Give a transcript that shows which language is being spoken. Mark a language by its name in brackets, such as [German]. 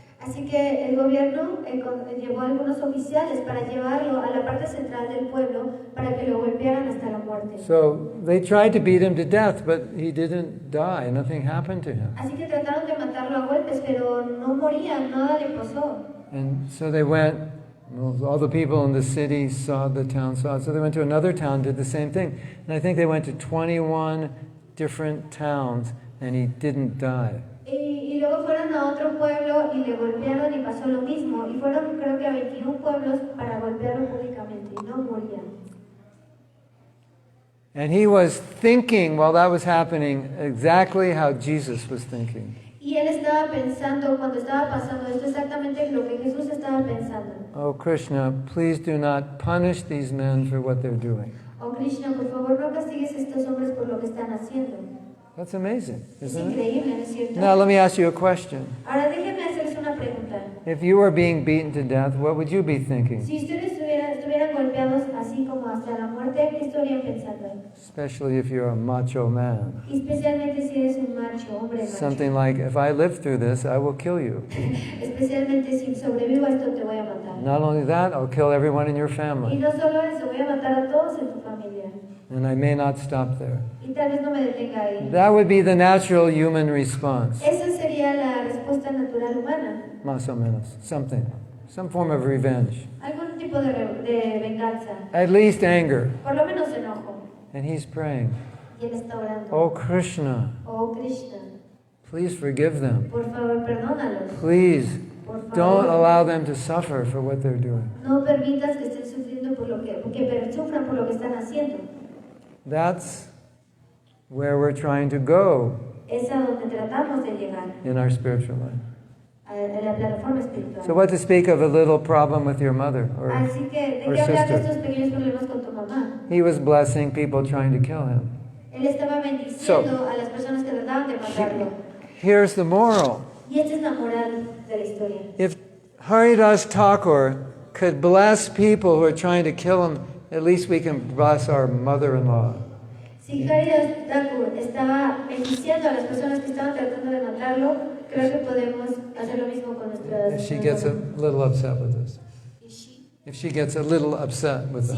[Spanish] Así que el gobierno llevó a algunos oficiales para llevarlo a la parte central del pueblo para que lo golpearan hasta la muerte. [English] So they tried to beat him to death, but he didn't die. Nothing happened to him. [Spanish] Así que trataron de matarlo a golpes, pero no moría, nada le pasó. [English] And so they went, well, all the people in the city saw, the town saw it, so they went to another town, did the same thing. And I think they went to 21 different towns, and he didn't die. [Spanish] Y luego fueron a otro pueblo y le golpearon y pasó lo mismo. Y fueron creo que a 21 pueblos para golpearlo públicamente y no moría. [English] And he was thinking while that was happening exactly how Jesus was thinking. [Spanish] Y él estaba pensando, cuando estaba pasando esto, exactamente lo que Jesús estaba pensando. [English] Oh Krishna, please do not punish these men for what they're doing. [Spanish] Oh Krishna, por favor no castigues a estos hombres por lo que están haciendo. [English] That's amazing, [Spanish] Es [English] isn't it? [Spanish] increíble, ¿no es cierto? [English] Now let me ask you a question. [Spanish] Ahora déjenme hacerles una pregunta. [English] If you were being beaten to death, what would you be thinking? [Spanish] Si ustedes estuvieran golpeados así como hasta la muerte, ¿qué estarían pensando? [English] Especially if you're a macho man. [Spanish] Y especialmente si eres un macho, hombre macho. [English] Something like, if I live through this, I will kill you. [Spanish] Especialmente si sobrevivo a esto, te voy a matar. [English] Not only that, I'll kill everyone in your [Spanish] Y [English] family. [Spanish] no solo eso, voy a matar a todos en tu familia. [English] And I may not stop there. [Spanish] Y tal vez no me detenga ahí. [English] That would be the natural human response. [Spanish] Esa sería la respuesta natural humana. Más o menos. [English] Something. Some form of revenge. [Spanish] Algún tipo de venganza. [English] At least anger. [Spanish] Por lo menos enojo. [English] And he's praying, [Spanish] Y él está orando. [English] Oh Krishna, [Spanish] Oh Krishna, [English] please forgive them. [Spanish] por favor perdónalos. [English] Please [Spanish] Por favor, [English] don't allow them to suffer for what they're doing. [Spanish] no permitas que estén sufriendo por lo que sufran por lo que están haciendo. [English] That's where we're trying to go [Spanish] Es a donde tratamos de llegar, [English] in our spiritual life. [Spanish] a la plataforma espiritual. [English] So what to speak of a little problem with your mother or [Spanish] Así que, ¿de [English] or [Spanish] qué hablar de [English] sister? [Spanish] estos pequeños problemas con tu mamá? [English] He was blessing people trying to kill him. [Spanish] Él estaba bendiciendo a las personas que trataban de matarlo. [English] Here's the moral. [Spanish] Y esta es la moral de la historia. [English] If Haridas Thakur could bless people who are trying to kill him, at least we can bless our mother-in-law. [Spanish] Si Haridas Thakur estaba bendiciendo a las personas que estaban tratando de matarlo, creo que podemos hacer lo mismo con nuestras [English] If she gets a little upset with us. If she gets a little upset with us.